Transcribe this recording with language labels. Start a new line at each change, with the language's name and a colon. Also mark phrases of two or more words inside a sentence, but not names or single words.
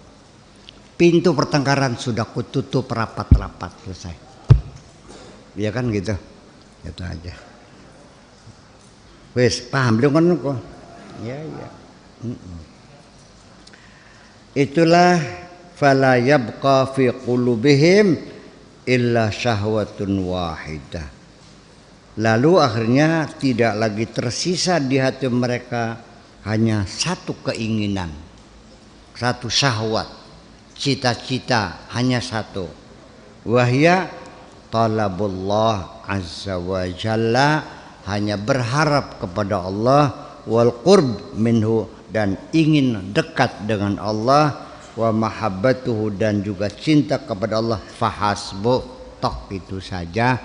Indonesian: Pintu pertengkaran sudah kututup rapat-rapat, selesai. Iya kan gitu, itu aja. Wes paham belum kan kok? Ya.
Arabic: Itulah فلا يبقى في قلوبهم إلا شهوة واحدة.
Indonesian: Lalu akhirnya tidak lagi tersisa di hati mereka hanya satu keinginan, satu syahwat, cita-cita hanya satu.
Arabic: وهي طلب الله عز وجل,
Indonesian: hanya berharap kepada Allah,
Arabic: والقرب منه,
Indonesian: dan ingin dekat dengan Allah,
Arabic: ومحبته,
Indonesian: dan juga cinta kepada Allah, fahasbu, tok itu saja.